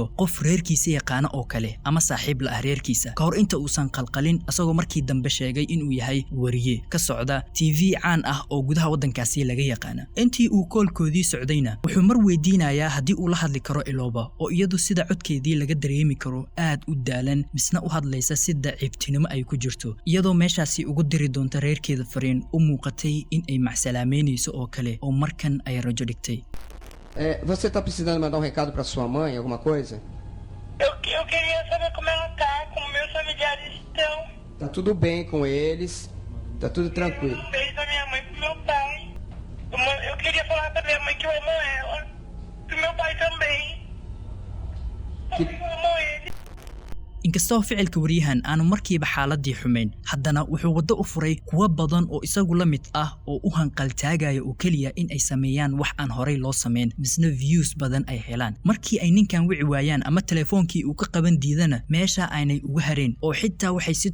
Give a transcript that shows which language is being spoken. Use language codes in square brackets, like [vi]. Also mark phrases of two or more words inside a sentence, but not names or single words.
[so] qof reerkiisa yaqaan oo kale ama saaxiib la reerkiisa ka hor inta uusan qalqalin asagoo markii dambe sheegay inuu yahay wariye ka socda TV caan ah oo gudaha wadankaasi laga yaqaan intii uu koolkoodii socdayna wuxuu mar weydiinayaa hadii uu la hadli karo Ilooba oo iyadu sida codkeedii laga dareemi karo aad u daalan misna u hadlaysa sida ciibtinimo ay ku jirto iyadoo meeshaasi ugu diri doonto reerkeeda fariin u muuqatay in ay macsalaameynayso oo kale oo markan ay rajo dhigtay [pt] Você tá precisando mandar um recado pra sua mãe, alguma coisa? Eu queria saber como ela tá, como meus familiares estão. Tá tudo bem com eles, tá tudo tranquilo. Um beijo da minha mãe pro meu pai. Eu queria falar pra minha mãe que eu amo ela. Pro meu pai também. Eu amo ele. [so] inkastoo ficilka wariyahan aanu markiiba xaaladii xumeyn haddana wuxuu wado u furay kuwa badan oo isagu la mid ah oo u hanqal taagaya oo kaliya in ay sameeyaan wax aan horay loo sameyn misna views badan ay helaan markii ay ninkan wici waayaan ama telefoonkii uu ka qaban diidana meesha aynay uga hareen oo xitaa waxay si